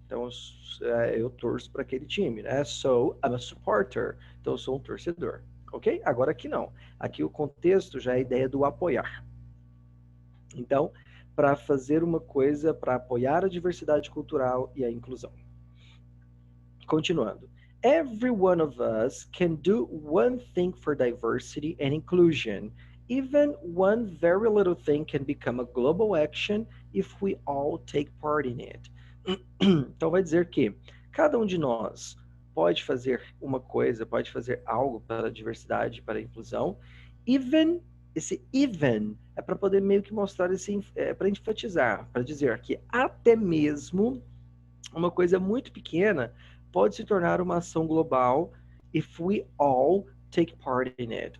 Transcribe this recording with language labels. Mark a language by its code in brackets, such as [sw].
[pt] Então, eu torço para aquele time, né? [en] So, I'm a supporter. [pt] Então, eu sou um torcedor. Ok? Agora aqui não. Aqui o contexto já é a ideia do apoiar. Então, para fazer uma coisa para apoiar a diversidade cultural e a inclusão. Continuando. [en] Every one of us can do one thing for diversity and inclusion. Even one very little thing can become a global action if we all take part in it. [pt] Então vai dizer que cada um de nós pode fazer uma coisa, pode fazer algo para a diversidade, para a inclusão. Esse even é para poder meio que mostrar para enfatizar, para dizer que até mesmo uma coisa muito pequena pode se tornar uma ação global [en] if we all take part in it.